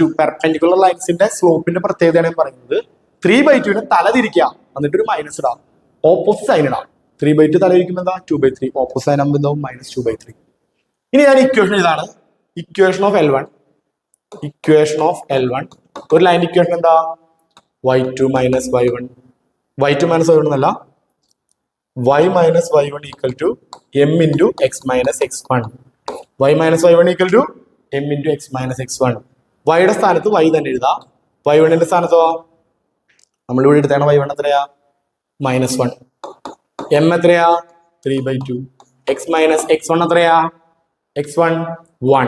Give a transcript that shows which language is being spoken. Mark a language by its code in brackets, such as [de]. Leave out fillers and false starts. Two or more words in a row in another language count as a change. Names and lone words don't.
[ml] പെർപെൻഡിക്കുലർ ലൈൻസിന്റെ സ്ലോപ്പിന്റെ പ്രത്യേകതയാണ് പറയുന്നത്. 3/2നെ തല തിരിക്കുക, എന്നിട്ട് ഒരു മൈനസ് ഇടാം, [en] opposite sign [ml] ഇടാം. 3/2 തല തിരിക്കുമ്പോൾ എന്താ? 2/3. [en] opposite sign [ml] ആകുമ്പോൾ എന്താവും? -2/3. ഇനി ഞാൻ ഇക്വേഷൻ ഇതാണ്. [en] equation of L1. [ml] ഒരു ലൈൻ ഇക്വേഷൻ എന്താ? y2 - y1. y2 - y1 എന്നല്ല, y - y1 [en] equal to m into [ml] x - x1. y - y1 [en] equal to m into [ml] x - x1. വൈയുടെ സ്ഥാനത്ത് y തന്നെ എഴുതാം. y1ന്റെ സ്ഥാനത്തോ നമ്മളിവിടെ എടുത്താണ്. y1 എത്രയാ? -1. m എത്രയാ? 3/2. x - x1 എത്രയാ? x1 1.